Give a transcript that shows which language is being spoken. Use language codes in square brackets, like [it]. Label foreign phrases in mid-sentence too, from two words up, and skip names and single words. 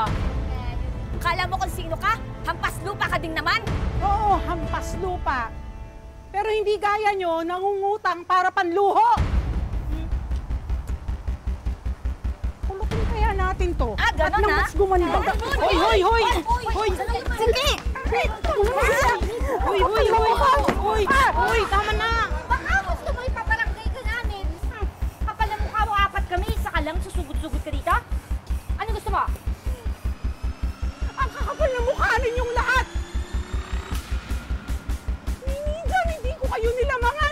[tl] Kala mo kung sino ka? Hampas lupa ka din naman. Oo, hampas lupa. Pero hindi gaya nyo, nangungutang para panluho. Kulutin kaya natin to. Ah, gano'n na? Mas gumanda. Hoy, hoy, hoy! Hoy! Sige! Hoy, hoy, hoy! Hoy, hoy, tama na! Baka gusto mo ipaparangay ka namin. Kapal na mukha mo, apat kami. Isa ka lang, susugod-sugod ka dito. Ano gusto mo? Ang kakapal na mukha ninyong lahat! Minsan, hindi ko kayo nilamangan!